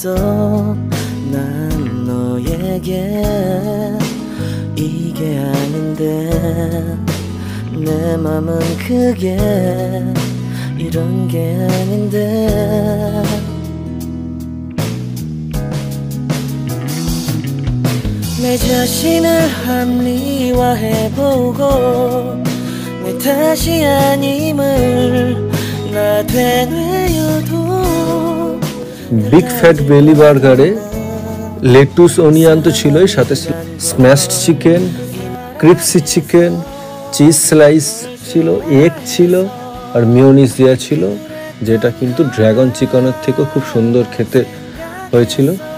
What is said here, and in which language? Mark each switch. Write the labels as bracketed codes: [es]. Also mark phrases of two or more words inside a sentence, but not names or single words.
[ko] 난 너에게 이게 아닌데 내 맘은 그게 이런 게 아닌데 내 자신을 합리화해보고 내 탓이 아님을 나 되뇌어도 [bn] বিগ ফ্যাট বেলি বার্গারে [en] lettuce, onion [bn] তো ছিলই, সাথে [en] smashed chicken, crispy chicken, cheese slice [bn] ছিল, এগ ছিল আর মিওনিজ দেওয়া ছিল, যেটা কিন্তু ড্রাগন চিকেনের থেকেও খুব সুন্দর খেতে হয়েছিল।